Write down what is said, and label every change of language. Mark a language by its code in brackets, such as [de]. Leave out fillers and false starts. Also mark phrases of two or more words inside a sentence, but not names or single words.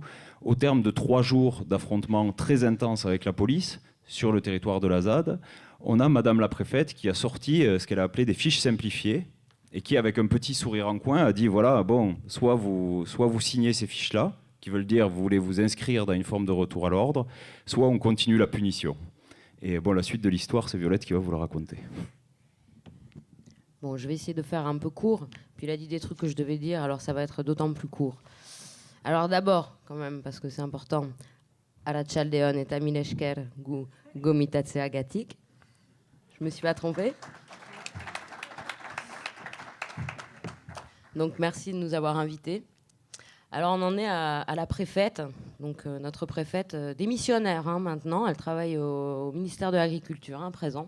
[fr] Au terme de 3 jours d'affrontements très intenses avec la police sur le territoire de la ZAD, on a Madame la préfète qui a sorti ce qu'elle a appelé des fiches simplifiées et qui, avec un petit sourire en coin, a dit voilà, bon, soit vous signez ces fiches-là, qui veulent dire vous voulez vous inscrire dans une forme de retour à l'ordre, soit on continue la punition. Et bon, la suite de l'histoire, c'est Violette qui va vous la raconter. Bon, je vais essayer de faire un peu court, puis il a dit des trucs que je devais dire, alors ça va être d'autant plus court. Alors d'abord, quand même, parce que c'est important, [eu] Arratsaldeon et Tamileshker gu gomitatse agatik. [fr] Je me suis pas trompée. Donc merci de nous avoir invités. Alors on en est à la préfète, donc notre préfète démissionnaire maintenant, elle travaille au ministère de l'Agriculture à présent.